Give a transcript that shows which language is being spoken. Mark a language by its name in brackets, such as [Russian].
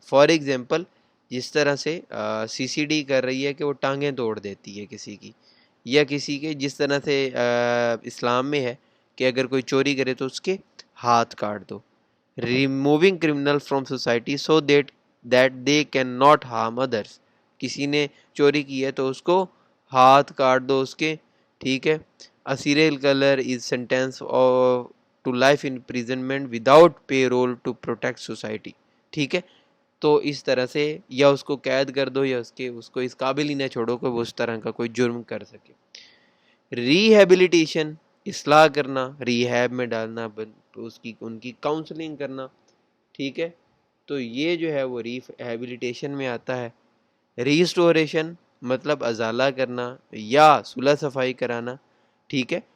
[English] for example [Urdu] جس طرح سے سی سی ڈی کر رہی ہے کہ وہ ٹانگیں توڑ دیتی ہے کسی کی, یا کسی کے جس طرح سے اسلام میں ہے کہ اگر کوئی چوری کرے تو اس کے ہاتھ کاٹ دو. [English] Removing criminal from society so that they can not harm others. [Urdu] کسی نے چوری کی ہے تو اس کو ہاتھ کاٹ دو اس کے. ٹھیک ہے. [English] A serial killer is sentenced to life imprisonment without parole to protect society. [Urdu] ٹھیک ہے. تو اس طرح سے یا اس کو قید کر دو یا اس کو اس قابل ہی نہ چھوڑو کہ وہ اس طرح کا کوئی جرم کر سکے. ریہیبلیٹیشن, اصلاح کرنا, ریہیب میں ڈالنا, ان کی کاؤنسلنگ کرنا. ٹھیک ہے. تو یہ جو ہے وہ ریہیبلیٹیشن میں آتا ہے. ریسٹوریشن مطلب ازالہ کرنا یا صلح صفائی کرانا. ٹھیک ہے.